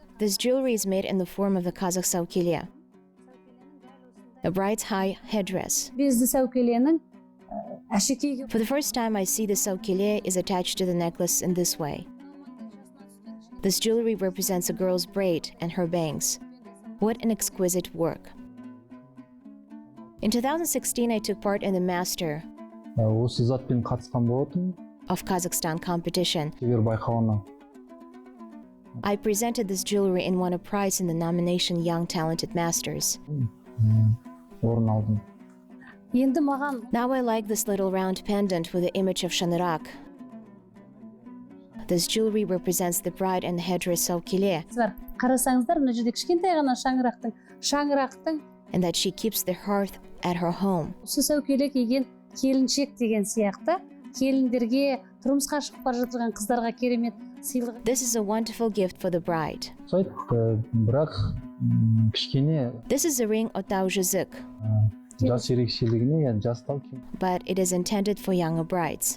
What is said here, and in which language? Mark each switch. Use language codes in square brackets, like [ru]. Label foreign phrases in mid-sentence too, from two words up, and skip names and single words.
[en] This jewelry is made in the form of the Kazakh saukilya, a bride's high headdress. [kk] безді сәукеленің әшекейге [en] For the first time, I see the saukilya is attached to the necklace in this way. This jewelry represents a girl's braid and her bangs. What an exquisite work. In 2016, I took part in the Master [kk] Осы затпен қатысқан болатын. [en] of Kazakhstan competition. [kk] Шебер байқауына. [en] I presented this jewelry and won a prize in the nomination Young Talented Masters. [kk] Орын алдым. енді маған [en] Now I like this little round pendant with the image of Shanirak. This jewelry represents the bride and the headdress saukilya, [kk] бар. Қарасаңыздар, мына жерде кішкентай ғана шаңырақтың [en] and that she keeps the hearth at her home. [kk] осы сәукеле киген келіншек деген сияқты келіндерге тұрмысқа шығып бара жатырған қыздарға керемет сыйлық. [en] This is a wonderful gift for the bride. [kk] ұқсайды, бірақ кішкене [en] This is a ring [kk] отау жүзік, жас ерекшелігіне жастау [en] but it is intended for younger brides.